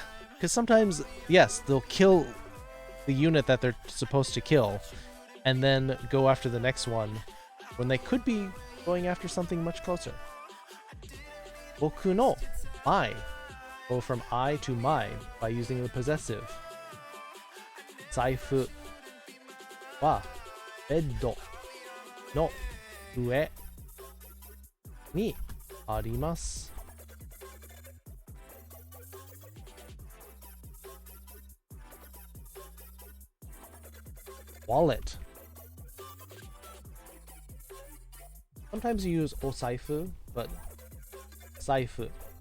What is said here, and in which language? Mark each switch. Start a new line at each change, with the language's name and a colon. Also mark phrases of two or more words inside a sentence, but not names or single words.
English: Because sometimes, yes, they'll kill the unit that they're supposed to kill and then go after the next one when they could be going after something much closer.
Japanese: Boku no, my.
English: Go from I to my by using the possessive.
Japanese: Zaifu wa beddo no ue ni arimasu.
English: Wallet. Sometimes you use osaifu, but zaifu.